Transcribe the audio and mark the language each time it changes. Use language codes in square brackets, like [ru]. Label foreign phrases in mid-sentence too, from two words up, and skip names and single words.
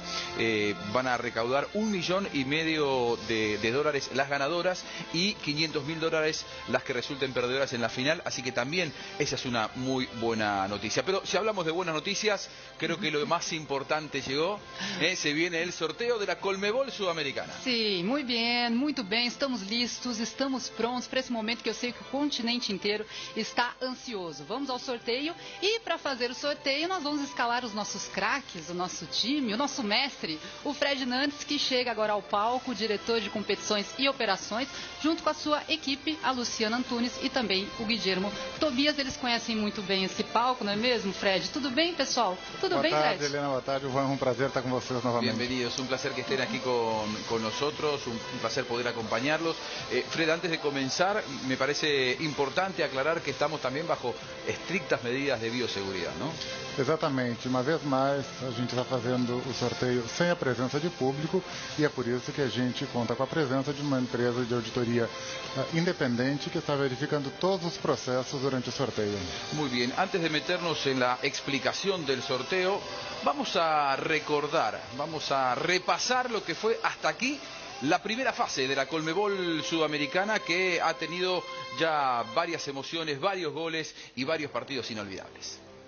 [es] Van a recaudar $1,5 millones de dólares las ganadoras y $500.000 las que resulten perdedoras en la final. Así que también esa es una muy buena noticia. Pero si hablamos de buenas noticias. Creo que lo más importante llegó. Se viene el sorteo de la Conmebol Sudamericana. [pt] Sim, muito bem, estamos listos, estamos prontos para esse momento que eu sei que o continente inteiro está ansioso. Vamos ao sorteio e para fazer o sorteio nós vamos escalar os nossos craques, o nosso time, o nosso mestre, o Fred Nantes, que chega agora ao palco, diretor de competições e operações, junto com a sua equipe, a Luciana Antunes e também o Guilhermo Tobias. Eles conhecem muito bem esse palco, não é mesmo, Fred? Tudo bem, pessoal? Tudo bem, Fred? Helena, boa tarde. [es] Juan, un placer estar con vosotros nuevamente. Bienvenidos, un placer que estén aquí con nosotros, un placer poder acompañarlos. Fred, antes de comenzar, me parece importante aclarar que estamos también bajo estrictas medidas de bioseguridad, ¿no? [pt] Exatamente. Uma vez mais, a gente está fazendo o sorteio sem a presença de público e é por isso que a gente conta com a presença de uma empresa de auditoria independente que está verificando todos os processos durante o sorteio. [es] Muy bien, antes de meternos en la explicación del sorteo, vamos a recordar, vamos a repasar lo que fue hasta aquí la primera fase de la Conmebol Sudamericana, que ha tenido ya varias emociones, varios goles y varios partidos inolvidables.